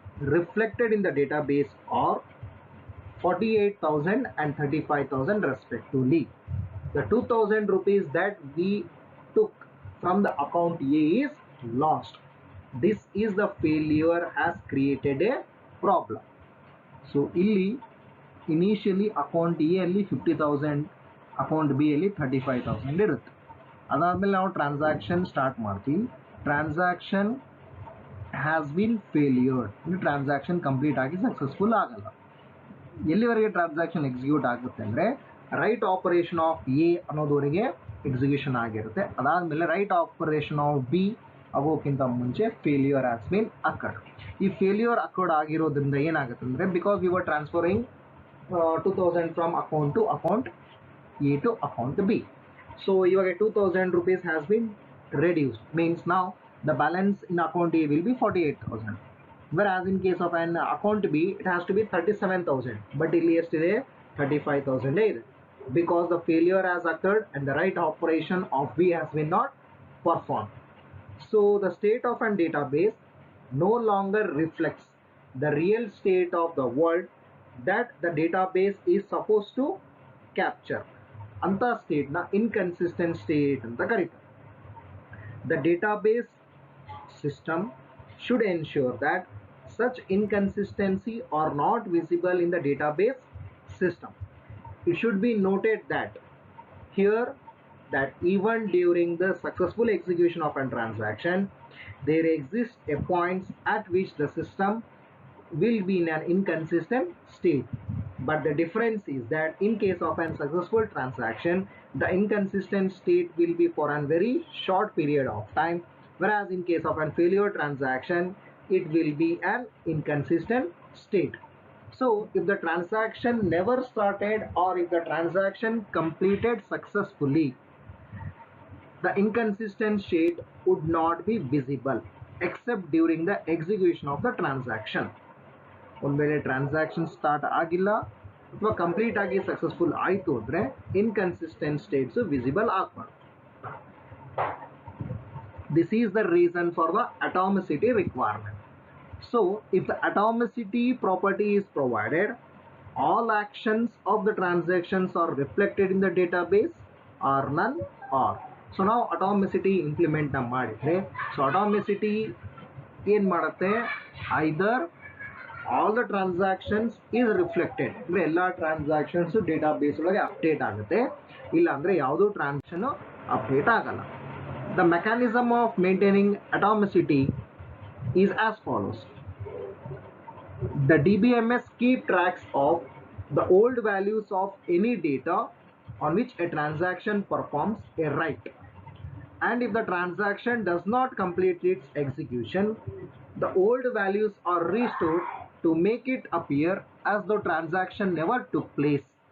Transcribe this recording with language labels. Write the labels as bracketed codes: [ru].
[en] reflected in the database are 48,000 and 35,000 respectively. The 2,000 rupees that we took from the account A is lost. This is the failure has created a problem. [kn] So ಇಲ್ಲಿ initially account A ಅಲ್ಲಿ 50,000, account B ಅಲ್ಲಿ 35,000 ಇರುತ್ತೆ. ಅದಾದಮೇಲೆ ನಾವು transaction start ಮಾಡ್ತೀವಿ. [en] transaction has been failure, [kn] transaction complete ಆಗಿ successful ಆಗಲ್ಲ. ಎಲ್ಲಿವರೆಗೆ ಟ್ರಾನ್ಸಾಕ್ಷನ್ ಎಕ್ಸಿಕ್ಯೂಟ್ ಆಗುತ್ತೆ ಅಂದರೆ [en] write operation of A [kn] ಅನ್ನೋದವರೆಗೆ execution ಆಗಿರುತ್ತೆ. ಅದಾದಮೇಲೆ [en] write operation of B [kn] ಆಗೋಕ್ಕಿಂತ ಮುಂಚೆ [en] Failure has been occurred. [kn] ಈ ಫೇಲ್ಯೂರ್ ಅಕರ್ಡ್ ಆಗಿರೋದ್ರಿಂದ ಏನಾಗುತ್ತೆ ಅಂದರೆ [en] Because we were transferring 2,000 from account to account A to account B. So [kn] ಇವಾಗ [en] 2,000 rupees has been reduced, means now the balance in account A will be 48,000, whereas in case of an account B it has to be 37,000, but [kn] ಇಲ್ಲಿ ಎಷ್ಟಿದೆ 35,000 ಇದೆ, [en] because the failure has occurred and the right operation of B has been not performed. So the state of an database no longer reflects the real state of the world that the database is supposed to capture. [kn] ಅಂತ state ನ inconsistent state ಅಂತ ಕರೀತಾರೆ. [en] The database system should ensure that such inconsistency are not visible in the database system. It should be noted that here that even during the successful execution of a transaction, there exists a point at which the system will be in an inconsistent state. But the difference is that in case of a successful transaction, the inconsistent state will be for a very short period of time, whereas in case of a failure transaction, it will be an inconsistent state. So if the transaction never started or if the transaction completed successfully, the inconsistent state would not be visible except during the execution of the transaction. [kn] ಒಂದು ವೇಳೆ transaction start ಆಗಿಲ್ಲ ಅಥವಾ complete ಆಗಿ successful ಆಯಿತು ಅಂದರೆ inconsistent States visible ಆಗಬಾರ್ದು. [en] This is the reason for the atomicity requirement. So if the atomicity property is provided, all actions of the transactions are reflected in the database or none are. So now atomicity implement [kn] ಮಾಡಿದ್ರೆ, [en] so atomicity [kn] ಏನು ಮಾಡುತ್ತೆ, [en] either all the transactions is reflected, [kn] ಅಂದ್ರೆ ಎಲ್ಲ transactions database ಒಳಗೆ update ಆಗುತ್ತೆ, ಇಲ್ಲ ಅಂದರೆ ಯಾವುದೋ ಟ್ರಾನ್ಸಾಕ್ಷನ್ ಅಪ್ಡೇಟ್ ಆಗಲ್ಲ. [en] The mechanism of maintaining atomicity is as follows. The DBMS keep tracks of the old values of any data on which a transaction performs a write, and if the transaction does not complete its execution, the old values are restored to make it appear as though transaction never took place.